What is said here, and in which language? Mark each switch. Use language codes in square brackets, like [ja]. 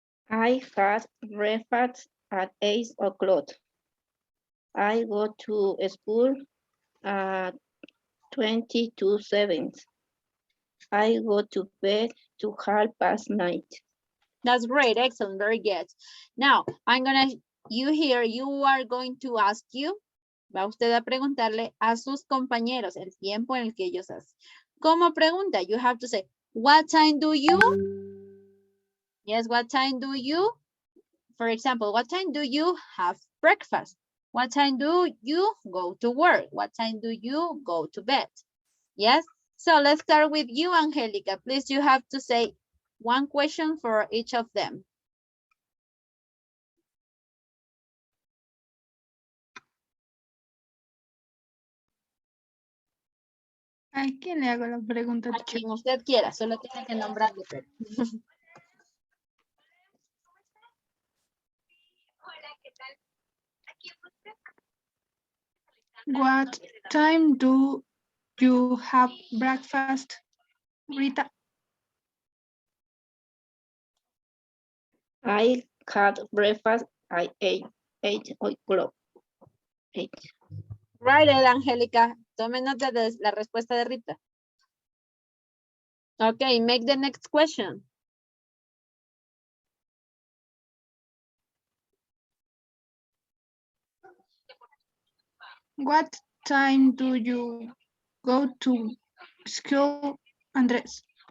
[en] I had breakfast at 8 o'clock. I go to school at 7. I go to bed to 9:30. That's great, excellent, very good. Now, you are going to ask you, [es] va usted a preguntarle a sus compañeros el tiempo en el que ellos hacen. Como pregunta, [en] you have to say, what time do you? Yes, what time do you? For example, what time do you have breakfast? What time do you go to work? What time do you go to bed? Yes, so let's start with you, Angelica. Please, you have to say one question for each of them. [es] ¿A quién le hago la pregunta? A quien usted quiera, solo tiene que nombrarle. Pero. [en] What time do you have breakfast, Rita? I had breakfast at 8 o'clock. 8. Right, Angelica. [es] Tome nota de la respuesta de Rita. [en] Okay, make the next question. What time do you go to school, Andres?